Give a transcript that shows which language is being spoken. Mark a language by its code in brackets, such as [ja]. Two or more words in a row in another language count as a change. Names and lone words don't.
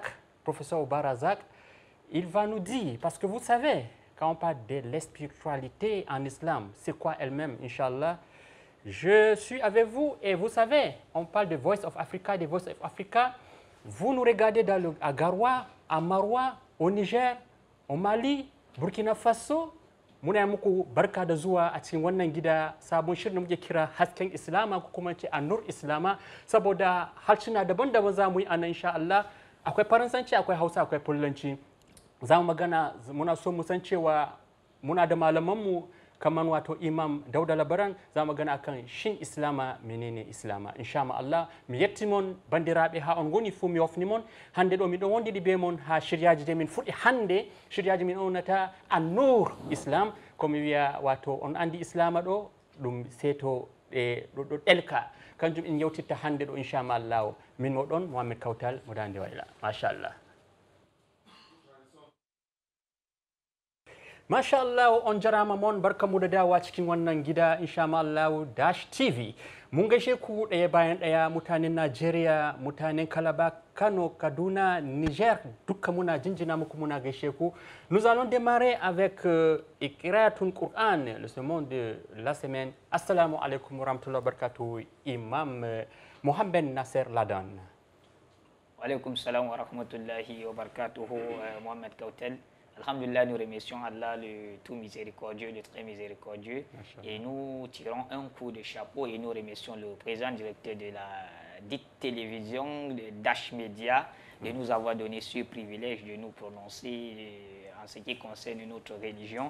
[fr] Professeur Oubarazak, il va nous dire, parce que vous savez, quand on parle de la spiritualité en islam, c'est quoi elle-même, Inch'Allah. Je suis avec vous et vous savez, on parle de Voice of Africa, de Voice of Africa. Vous nous regardez à Garoua, à Maroua, au Niger, au Mali, Burkina Faso. [ha] Muna muku barka da zuwa a cikin wannan gida sabon shirin da muke kira hasken islama ko kuma ce [ar] النور الإسلام [ha] saboda harsuna daban-daban za mu yi anan [ar] إن شاء الله. [ha] Akwai faransanci, akwai hausa, akwai fulanci. Za mu magana, muna so mu san cewa muna da malamanmu kamar wato imam Dauda Labaran, za mu magana akan shin islama menene islama [ar] إن شاء الله. [ff] Mi yettimon bandiraɓe ha on goni fu mi wofnimon hande ɗo miɗo wondidi be mon ha shiryaji de min fuɗɗi hande shiryaji min onata [ar] النور الإسلام [ff] komi wiya wato on andi islama ɗo ɗum seeto ɗo ɗelka kanjum en yewtitta hande ɗo [ar] إن شاء الله. [ff] Min o ɗon Mohamed Kautal mo dande wayla machallah. [ar] ما شاء الله, [ff] on jarama mon [ha] barkamu da dawa cikin wannan gida [ar] إن شاء الله [ha] Dash TV. Mun gaishe ku ɗaya bayan ɗaya mutanen Najeriya, mutanen Calabar, Kano, Kaduna, Niger, dukkan muna jinjina muku muna gaishe ku. [fr] Nous allons démarrer avec [ar] قراءة القرآن, [fr] le sermon de la semaine. [ar] السلام عليكم ورحمة الله وبركاته, Imam Mohamed Nasser Ladan. وعليكم السلام ورحمة الله وبركاته, Mohamed Kautal. Alhamdulillah, [fr] nous remercions Allah, le tout miséricordieux, le très miséricordieux. Et nous tirons un coup de chapeau et nous remercions le président directeur de la dite télévision, de Dash Media, de nous avoir donné ce privilège de nous prononcer en ce qui concerne notre religion.